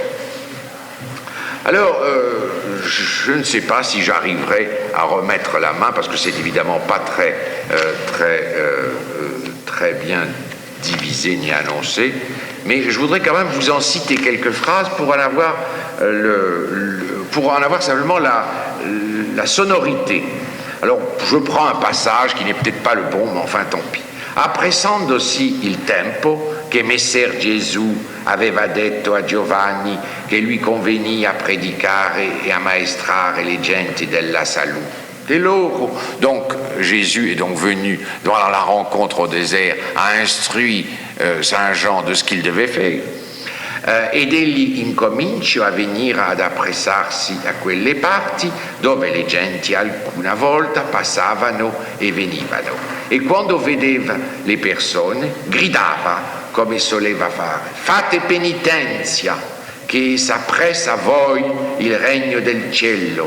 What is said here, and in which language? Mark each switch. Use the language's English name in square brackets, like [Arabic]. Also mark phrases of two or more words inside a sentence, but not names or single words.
[French] Alors, je ne sais pas si j'arriverai à remettre la main, parce que c'est évidemment pas très bien divisé ni annoncé, mais je voudrais quand même vous en citer quelques phrases pour en avoir simplement la sonorité. Alors, je prends un passage qui n'est peut-être pas le bon, mais enfin, tant pis. [Italian] Appressandosi il tempo che Messer Gesù aveva detto a Giovanni che lui convenia a predicare e a maestrare le genti della salute loro. [French] Donc, Jésus est donc venu dans la rencontre au désert, a instruit Saint Jean de ce qu'il devait faire. [Italian] Ed egli incominciò a venire ad appressarsi a quelle parti dove le genti alcuna volta passavano e venivano, e quando vedeva le persone gridava come soleva fare: fate penitenza che s'appressa a voi il regno del cielo.